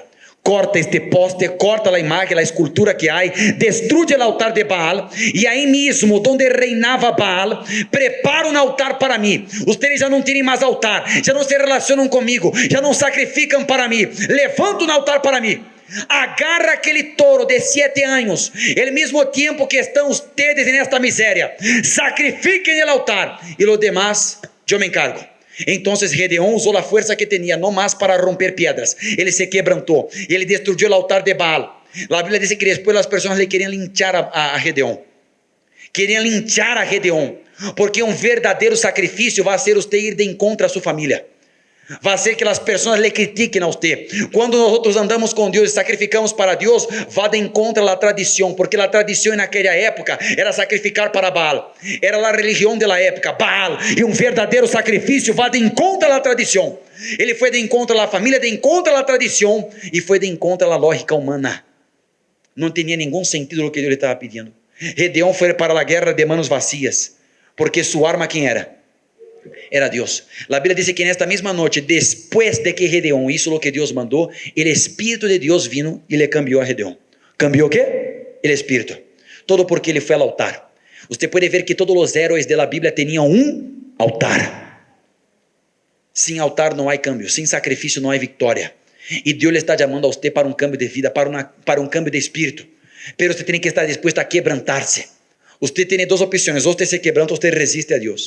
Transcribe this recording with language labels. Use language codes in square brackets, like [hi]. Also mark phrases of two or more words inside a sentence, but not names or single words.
[es] Corta este poste, corta la imagen, la escultura que hay, destruye el altar de Baal, y ahí mismo donde reinaba Baal, prepara un altar para mí. Ustedes ya no tienen más altar, ya no se relacionan conmigo, ya no sacrifican para mí. Levanta un altar para mí. Agarra [pt] aquele toro de 7 anos, [es] el mismo tiempo que estão ustedes en esta miseria, sacrifiquen el altar, y lo demás yo me encargo. Entonces Gedeón usó la fuerza que tenía, no más para romper piedras. Ele se quebrantó, ele destruyó el altar de Baal. La Biblia dice que después las personas le querían linchar a Gedeón. Querían linchar a Gedeón, porque un verdadero sacrificio va a ser usted ir de encontro a su familia. Va a ser que [pt] as pessoas le critiquem a usted. Quando nós andamos com Deus e sacrificamos para Deus, vá de encontro à tradição, porque a tradição naquela época era sacrificar para Baal. Era a religião da época, Baal. E um verdadeiro sacrifício vá de encontro à tradição. Ele foi de encontro à família, de encontro à tradição, e foi de encontro à lógica humana. Não tinha nenhum sentido o que Deus lhe estava pedindo. Gedeão foi para a guerra [es] de manos vacias, [pt] porque sua arma quem era? [es] Era Dios. La Biblia dice que en esta misma noche, después de que Gedeón hizo lo que Dios mandó, el Espíritu de Dios vino y le cambió a Gedeón. ¿Cambió qué? El Espíritu. Todo porque [pt] ele foi [es] al altar. Usted puede ver que todos los héroes de la Biblia tenían un altar. Sin altar no hay cambio, sin sacrificio no hay victoria. Y Dios le está llamando a usted para un cambio de vida, para un cambio de espíritu. Pero usted tiene que estar dispuesto a quebrantarse. Usted tiene 2 opciones: o usted se quebranta, o usted resiste a Dios.